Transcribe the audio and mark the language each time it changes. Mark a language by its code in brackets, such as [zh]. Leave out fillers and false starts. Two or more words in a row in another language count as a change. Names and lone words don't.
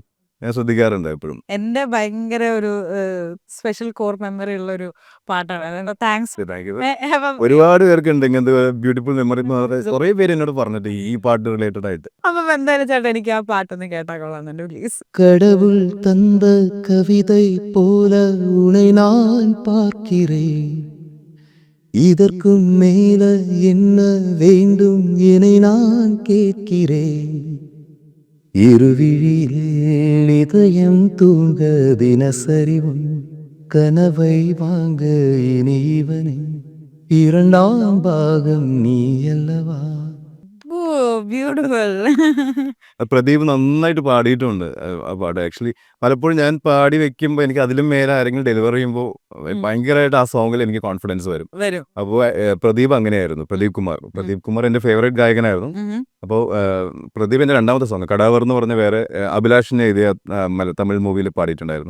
[ml] ഞാൻ ശ്രദ്ധിക്കാറുണ്ട് എപ്പോഴും. എന്റെ ഭയങ്കര ഒരു [en] special core memory [ml] ഉള്ള ഒരു പാട്ടാണ്. താങ്ക്സ്. ഒരുപാട് പേർക്കുണ്ട് ഇങ്ങനത്തെ [en] beautiful memory [ml] എന്ന് പറഞ്ഞാൽ കുറേ പേര് എന്നോട് പറഞ്ഞിട്ട് ഈ പാട്ട് റിലേറ്റഡ് ആയിട്ട്. അപ്പൊ എന്തായാലും ചേട്ടാ എനിക്ക് ആ പാട്ടൊന്ന് കേട്ടാ കൊള്ളാന്നുണ്ട് പ്ലീസ്. [ta] கடவுள் தந்த கவிதை போல உனை நான் பார்க்கிறேன் இதற்கும் மேல என்ன வேண்டும் என நான் கேட்கிறேன் இருவிழியில் இதயம் தூங்க தினசரி உன் கனவை வாங்க இனி இவனே இரண்டாம் பாகம் நீ அல்லவா [ml] ബ്യൂട്ടിഫുൾ. പ്രദീപ് നന്നായിട്ട് പാടിയിട്ടുണ്ട് ആ പാട്ട്. ആക്ച്വലി പലപ്പോഴും ഞാൻ പാടി വെക്കുമ്പോൾ എനിക്ക് അതിലും മേലെ ആരെങ്കിലും ഡെലിവർ ചെയ്യുമ്പോൾ ഭയങ്കരമായിട്ട് ആ സോങ്ങിൽ എനിക്ക് കോൺഫിഡൻസ് വരും. വരും. അപ്പോൾ പ്രദീപ് അങ്ങനെയായിരുന്നു. പ്രദീപ് കുമാർ എൻ്റെ ഫേവറേറ്റ് ഗായകനായിരുന്നു. അപ്പോൾ പ്രദീപ് എൻ്റെ രണ്ടാമത്തെ സോങ് കടാവർ എന്ന് പറഞ്ഞ വേറെ അഭിലാഷിനെ എഴുതിയ തമിഴ് മൂവിയിൽ പാടിയിട്ടുണ്ടായിരുന്നു.